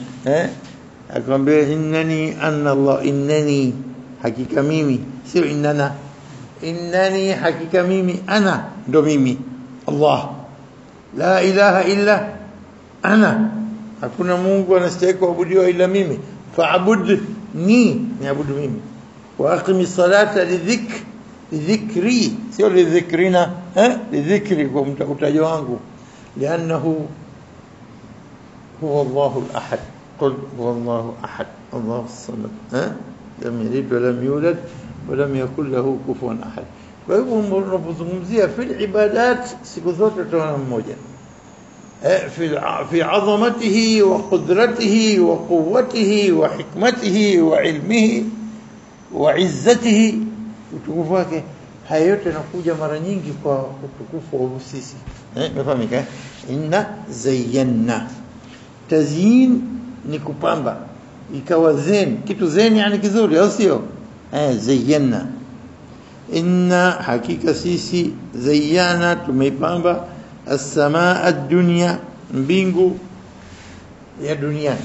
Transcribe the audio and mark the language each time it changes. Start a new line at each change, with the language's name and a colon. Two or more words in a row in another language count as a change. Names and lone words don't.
Swahili: Akamwambia
Arabic: إنني أنا الله,
Swahili: innani hakika mimi, sio innana. Innani hakika mimi, ana ndo mimi, Allah,
Arabic: لا إله إلا أنا,
Swahili: hakuna Mungu anastahili kuabudiwa ila mimi, fa'budni, niabudu mimi.
Arabic: واقم الصلاه لذكري sio لذكرنا، لذكري,
Swahili: kwa utajo wangu,
Arabic: لأنه هو الله الأحد، قل هو الله أحد، الله الصمد، لم يلد ولم يولد ولم يكن له كفوا أحد.
Swahili: Kwa hivyo unapozungumzia
Arabic: في العبادات
Swahili: siku zote tuna mmoja,
Arabic: في عظمته وقدرته وقوته وحكمته وعلمه وعزته,
Swahili: utukufu wake. Haya yote yanakuja mara nyingi kwa utukufu wa sisi. Umefahamika?
Arabic: إنا زينا,
Swahili: tazyin ni kupamba, ikawa zen, kitu zen yani kizuri, au sio? Zayyana, inna hakika sisi, zayyana tumeipamba,
Arabic: السماء الدنيا,
Swahili: mbingu ya duniani.